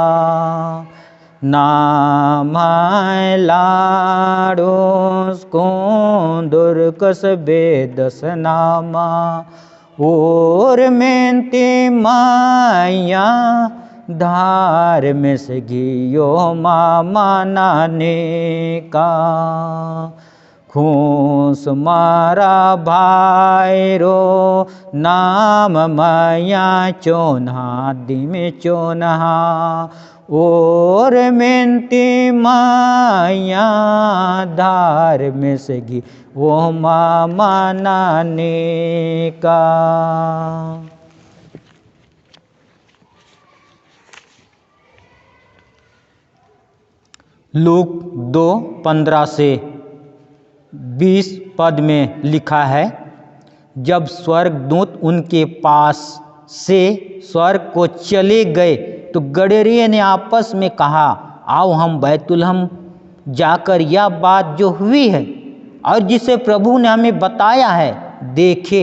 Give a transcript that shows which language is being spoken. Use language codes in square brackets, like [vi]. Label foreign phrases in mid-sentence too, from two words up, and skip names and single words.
[kru] नाम लाडो को दुर्कस बेदस नामा और मेंते माया धार में सगी यो मामा नाने का खूस मारा भाईरो नाम माया चोन्हा दिम चोन्हा और मेंते माया धार में सगी वो मामा नाने का। [hi] लूक 2:15 से 20 पद में लिखा है, जब स्वर्गदूत उनके पास से स्वर्ग को चले गए तो गडरिये ने आपस में कहा, आओ हम बैतुलहम जाकर यह बात जो हुई है और जिसे प्रभु ने हमें बताया है देखे।